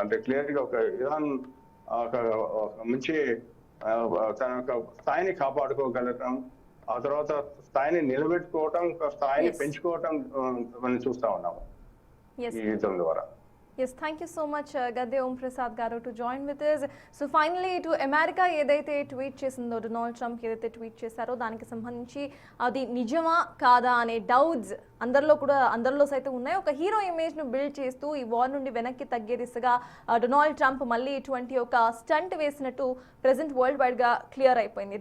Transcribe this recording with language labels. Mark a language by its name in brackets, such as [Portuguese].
[Telugu] అంటే క్లియర్ గా ఒక ఇరాన్ ఒక మంచి తన యొక్క స్థాయిని కాపాడుకోగలగడం, ఆ తర్వాత స్థాయిని నిలబెట్టుకోవటం, స్థాయిని పెంచుకోవటం మనం చూస్తా ఉన్నాము ఈ యుద్ధం ద్వారా. [English] Yes, thank you so much, Gadde Om Prasad garu, to join with us. So finally, to America [Telugu] ఏదైతే ట్వీట్ చేసిందో, డొనాల్డ్ ట్రంప్ ఏదైతే ట్వీట్ చేశారో దానికి సంబంధించి అది నిజమా కాదా అనే డౌట్స్ అందరిలో సైతం ఉన్నాయి. ఒక హీరో ఇమేజ్ను బిల్డ్ చేస్తూ ఈ వార్ నుండి వెనక్కి తగ్గే దిశగా డొనాల్డ్ ట్రంప్ మళ్ళీ ఇటువంటి ఒక స్టంట్ వేసినట్టు ప్రెసెంట్ వరల్డ్ వైడ్గా క్లియర్ అయిపోయింది.